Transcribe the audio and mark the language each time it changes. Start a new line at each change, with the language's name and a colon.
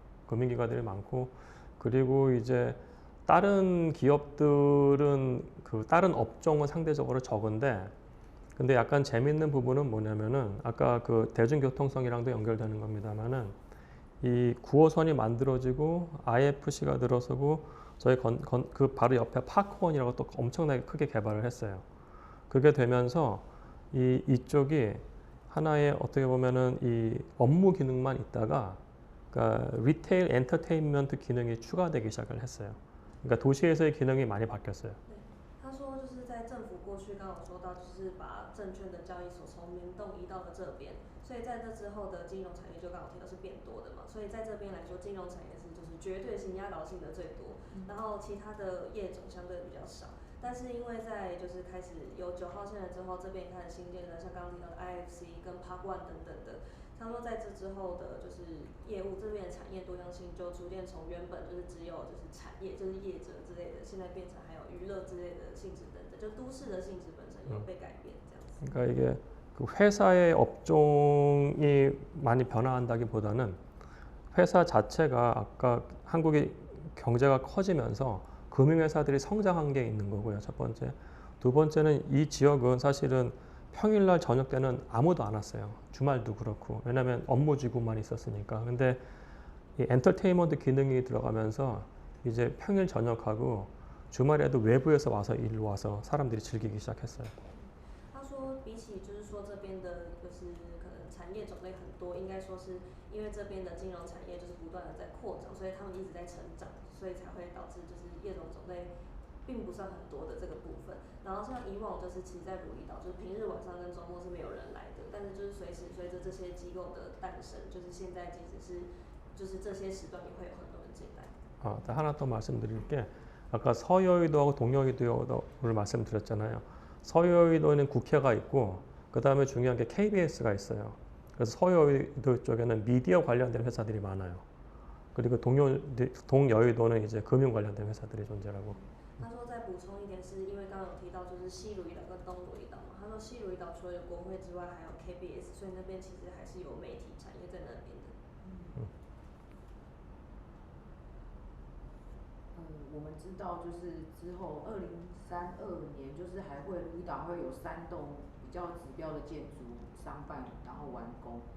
Korean: 금융기관들이 많고, 그리고 이제 다른 기업들은 그 다른 업종은 상대적으로 적은데, 근데 약간 재밌는 부분은 뭐냐면은 아까 그 대중교통성이랑도 연결되는 겁니다만은 이 9호선이 만들어지고 IFC가 들어서고 저희 그 바로 옆에 파크원이라고 또 엄청나게 크게 개발을 했어요. 그게 되면서 이쪽이 하나의 어떻게 보면은 이 업무 기능만 있다가 그러니까
English: 리테일 엔터테인먼트
Korean: 기능이 추가되기 시작을 했어요. 그러니까 도시에서의 기능이 많이 바뀌었어요.
Chinese: 他说，就是在政府过去刚刚有说到，就是把证券的交易所从明洞移到了这边，所以在这之后的金融产业就刚好提到是变多的嘛，所以在这边来说，金融产业是就是绝对性压倒性的最多，然后其他的业种相对比较少。但是因为在就是开始有9号线了之后，这边开始新建的像刚刚提到的 IFC 跟 Park One 等等的。他说，在这之后的，就是业务这边的产业多样性就逐渐从原本就是只有就是产业就是业者之类的，现在变成还有娱乐之类的性质等等，就都市的性质本身有被改变这样子。
Korean: 그러니까 이게 그 회사의 업종이 많이 변화한다기보다는 회사 자체가 아까 한국의 경제가 커지면서 금융회사들이 성장한 게 있는 거고요. 첫 번째. 두 번째는 이 지역은 사실은 평일날 저녁 때는 아무도 안 왔어요. 주말도 그렇고. 왜냐면 업무지구만 있었으니까. 근데 이 엔터테인먼트 기능이 들어가면서 이제 평일 저녁하고 주말에도 외부에서 와서 일로 와서 사람들이 즐기기 시작했어요.
Chinese: 他说，比起就是说这边的，就是可能产业种类很多，应该说是因为这边的金融产业就是不断的在扩张，所以他们一直在成长，所以才会导致就是业种种类并不算很多的这个部分。然后像以往就是其实在如意岛，就是平日晚上跟周末是没有人来的，但是就是随着这些机构的诞生，就是现在即使是就是这些时段也会有很多人进来。
Korean: 하나 더 말씀드릴 게 아까 서여의도하고 동여의도를 말씀드렸잖아요. 서여의도에는 국회가 있고 그 다음에 중요한 게 KBS가 있어요. 그래서 서여의도 쪽에는 미디어 관련된 회사들이 많아요. 그리고 동여의도는 이제 금융 관련된 회사들이 존재하고.
Chinese: 他说再补充一点，是因为刚刚有提到就是西如意岛跟东如意岛嘛。他说西如意岛除了有国会之外，还有 KBS， 所以那边其实还是有媒体产业在那边的。我们知道就是之后2032年，就是还会如意岛会有3栋比较指标的建筑商办，然后完工。